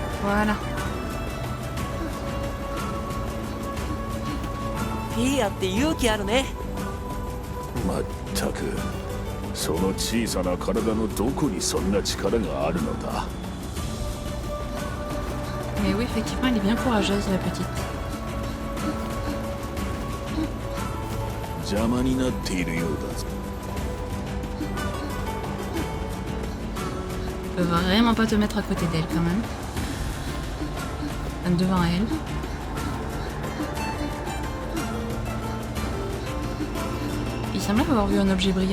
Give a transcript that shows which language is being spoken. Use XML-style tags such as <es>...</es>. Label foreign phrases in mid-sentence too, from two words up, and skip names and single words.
<fr>Voilà.</fr> <ja>フィーアって勇気あるね。まったくその小さな体のどこにそんな力があるのだ。</ja> <fr>Mais oui, effectivement, elle est bien courageuse, la petite.</fr> <ja>邪魔になっているようだぞ。</ja> <fr>Tu peux vraiment pas te mettre à côté d'elle, quand même. Enfin, devant elle. Il semblait avoir vu un objet brillant.</fr>